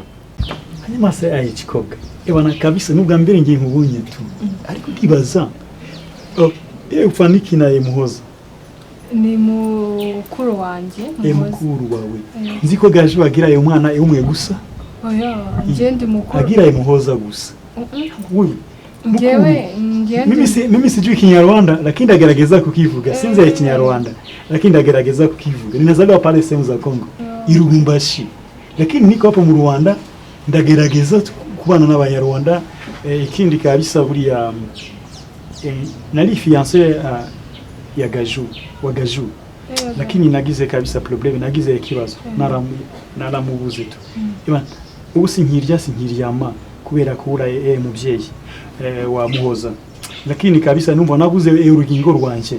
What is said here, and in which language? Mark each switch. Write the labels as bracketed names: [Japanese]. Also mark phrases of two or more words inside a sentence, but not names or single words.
[Kinyarwanda] hanyuma se ayikikoga ebana kabisa nubwa mbere ngiye nkubunye tu ariko ndibaza ufaniki naye Muhoza ni mukuru wanjye mukuru wawe nzi ko Gaju agira ayo mwana umwe gusa. Oya ngende mukuru agira Muhoza gusa. Wewe ngende [Swahili] mimi sijui [Kinyarwanda] Kinyarwanda lakini ndagerageza kukivuga sinzi ya Kinyarwanda lakini ndagerageza kukivuga. [Swahili] Ninazaliwa pale sehemu za Kongo Irubumbashi lakini niko hapa mu Rwanda [Kinyarwanda] ndagerageza kubana n'Abanyarwanda. Ikindi kabisa buriya nari fiancé ya Gaju lakini nagize kabisa problem nagize ikibazo naramubuze tu ubu sinkiryama kubera kubura mubyeyi wa Muhoza lakini kabisa numva naguze urugingo rwanje.